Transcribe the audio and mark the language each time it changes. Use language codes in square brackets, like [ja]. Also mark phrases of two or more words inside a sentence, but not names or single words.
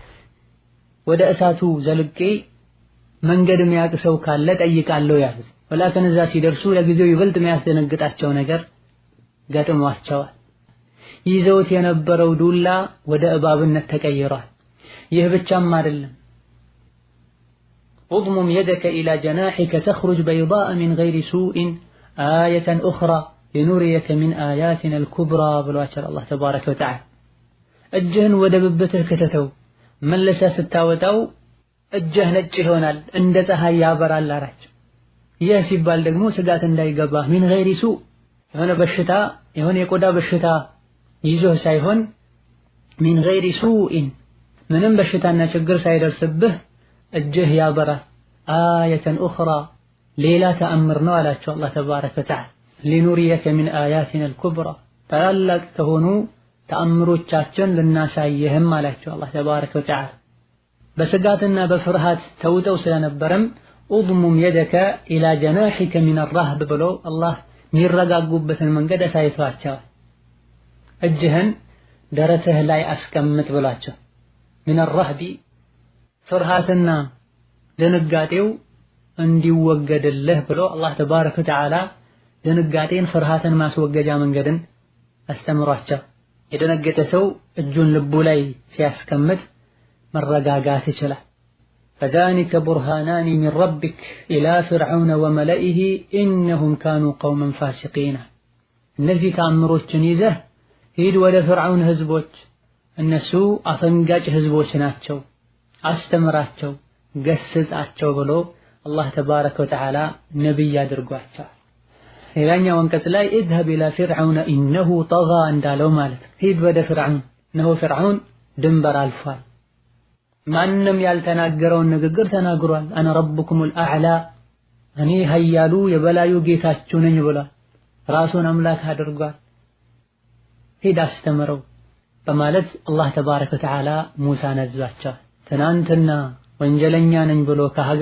[am] ወደ እሳቱ ዘልቄ መንገድ የሚያውቅ ሰው ካለ ጠይቃለሁ ያሉት። ወላከን እዛ ሲደርሱ ለጊዜው ይበልጥ የሚያስደነግጣቸው ነገር ገጥሟቸዋል። ይዘውት የነበረው ዱላ ወደ እባብነት ተቀይሯል። ይህ ብቻም አይደለም። [ar] اضمم يدك إلى جناحك تخرج بيضاء من غير سوء آية أخرى لنريك من آياتنا الكبرى بالواتر الله تبارك وتعالى [am] እጅህን ወደ ብብትህ ከተተው መለሰ ስታወጣው እጅህ ነጭ ይሆናል እንደ ፀሐይ ያበራል አላቸው። ይህ ሲባል ደግሞ ስጋት እንዳይገባ [ar] من غير سوء [am] የሆነ በሽታ የሆነ የቆዳ በሽታ ይዞህ ሳይሆን [ar] من غير سوء [am] ምንም በሽታና ችግር ሳይደርስብህ እጅህ ያበራል። [ar] آية أخرى [am] ሌላ ተአምር ነው አላቸው አላህ [ar] تبارك وتعالى። لنريك من آياتنا الكبرى [am] ታላላቅ ከሆኑ ተአምሮቻችን ልናሳየህም አላቸው አላህ [ar] تبارك وتعالى። [am] በስጋትና በፍርሃት ተውጠው ስለነበረም [ar] اضمم يدك الى جناحك من الرهب [am] ብሎ አላህ የሚረጋጉበትን መንገድ አሳይቷቸዋል። እጅህን ደረትህ ላይ አስቀምጥ ብሏቸው። [ar] من الرهب [am] ፍርሃትና ድንጋጤው እንዲወገድልህ ብሎ አላህ [ar] تبارك وتعالى [am] ድንጋጤን ፍርሃትን ማስወገጃ መንገድን አስተምሯቸው። የደነገጠ ሰው እጁን ልቡ ላይ ሲያስቀምጥ መረጋጋት ይችላል። [ar] فذلك برهانان من ربك إلى فرعون وملئه إنهم كانوا قوما فاسقين [am] እነዚህ ተአምሮችን ይዘህ ሂድ ወደ ፍርዓውን ህዝቦች፣ እነሱ አፈንጋጭ ህዝቦች ናቸው፣ አስተምራቸው፣ ገስጻቸው ብሎ አላህ [ar] تبارك وتعالى [am] ነብይ አድርጓቸው። ሌላኛው አንቀጽ ላይ [ar] اذهب الى فرعون انه طغى [am] እንዳለው ማለት ሂድ ወደ ፍርዓውን፣ እነሆ ፍርዓውን ድንበር አልፏል፣ ማንንም ያልተናገረውን ንግግር ተናግሯል። [ar] أنا ربكم الأعلى [am] እኔ ኃያሉ የበላዩ ጌታችሁ ነኝ ብሏል። ራሱን አምላክ አድርጓል። ሂድ አስተምረው በማለት አላህ [ar] تبارك وتعالى [am] ሙሳን አዟቸው። ትናንትና ወንጀለኛ ነኝ ብሎ ከሀገር